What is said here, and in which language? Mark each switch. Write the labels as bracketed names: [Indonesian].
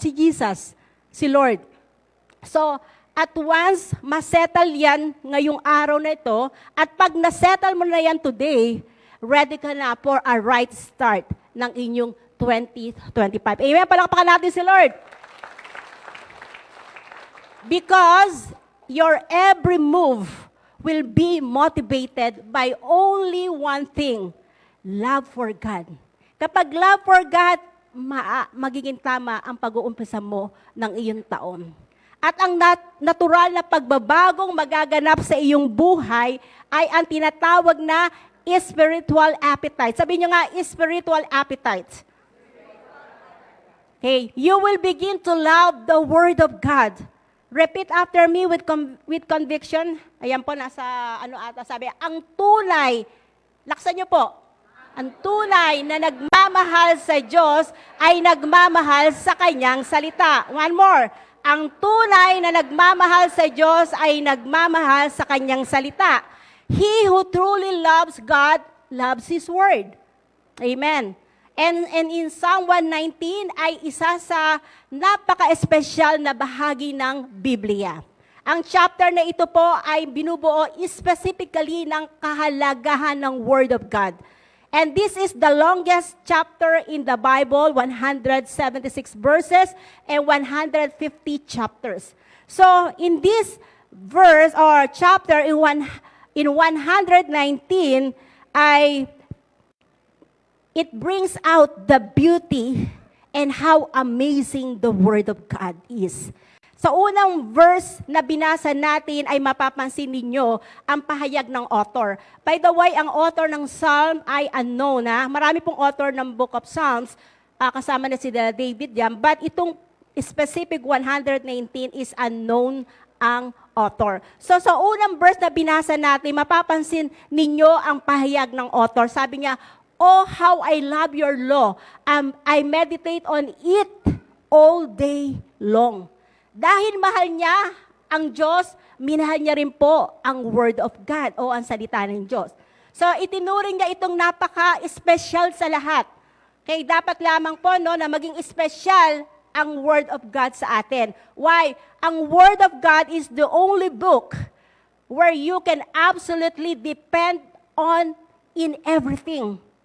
[Filipino] Si Jesus, si Lord. So, at once, masettle yan ngayong araw na ito, at pag nasettle mo na yan today, ready ka na [English] for a right start [Filipino] ng inyong 2025. Amen? Palakpakan natin si Lord. [English] Because your every move will be motivated by only one thing, love for God. [Filipino] Kapag love for God, magiging tama ang pag-uumpisa mo ng iyong taon. At ang natural na pagbabagong magaganap sa iyong buhay ay ang tinatawag na spiritual appetite. Sabihin nyo nga, spiritual appetite. [English] Okay, you will begin to love the Word of God. Repeat after me with conviction. [Filipino] Ayan po, nasa ano ata sabi, ang tunay, laksan nyo po. Ang tunay na nagmamahal sa Diyos ay nagmamahal sa Kanyang salita. One more. Ang tunay na nagmamahal sa Diyos ay nagmamahal sa Kanyang salita. [English] He who truly loves God loves His Word. Amen. [Filipino] And in Psalm 119 ay isa sa napaka-espesyal na bahagi ng Biblia. Ang chapter na ito po ay binubuo specifically ng kahalagahan ng Word of God. [English] And this is the longest chapter in the Bible, 176 verses and 150 chapters. So in this verse or chapter in 119 ay it brings out the beauty and how amazing the Word of God is. [Filipino] Sa unang verse na binasa natin ay mapapansin ninyo ang pahayag ng author. By the way, ang author ng Psalm ay unknown. Marami pong author ng Book of Psalms, kasama na si David yan. But itong specific 119 is unknown ang author. So sa unang verse na binasa natin, mapapansin ninyo ang pahayag ng author. Sabi niya, [English] "Oh, how I love your law. I meditate on it all day long." [Filipino] Dahil mahal niya ang Diyos, minahal niya rin po ang Word of God o ang salita ng Diyos. So itinuring niya itong napaka-espesyal sa lahat. Kaya dapat lamang po na maging espesyal ang Word of God sa atin. [English] Why? Ang Word of God is the only book where you can absolutely depend on in everything.